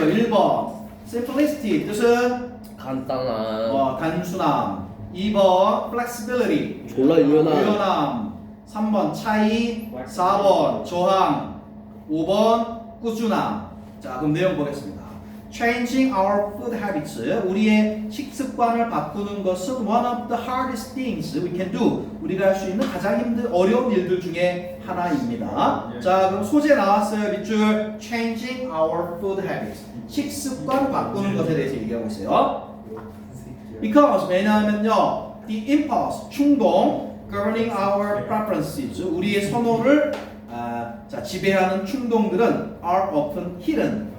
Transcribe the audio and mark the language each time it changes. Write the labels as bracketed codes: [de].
[ko] 1번 simplicity 뜻은 간단한 단순함. 2번 flexibility 졸라 유연한 유연함. 3번 차이. 4번 저항. 5번 꾸준함. 자, 그럼 내용 보겠습니다. [en] Changing our food habits. [ko] 우리의 식습관을 바꾸는 것은 [en] one of the hardest things we can do. [ko] 우리가 할 수 있는 가장 어려운 일들 중에 하나입니다. 자, 그럼 소재 나왔어요. 밑줄. [en] Changing our food habits. [ko] 식습관 바꾸는 것에 대해서 얘기하고 있어요. [en] Because [ko] 왜냐하면요, [en] the impulse 충동, governing our preferences. [ko] 우리의 선호를 지배하는 충동들은 [en] are often hidden.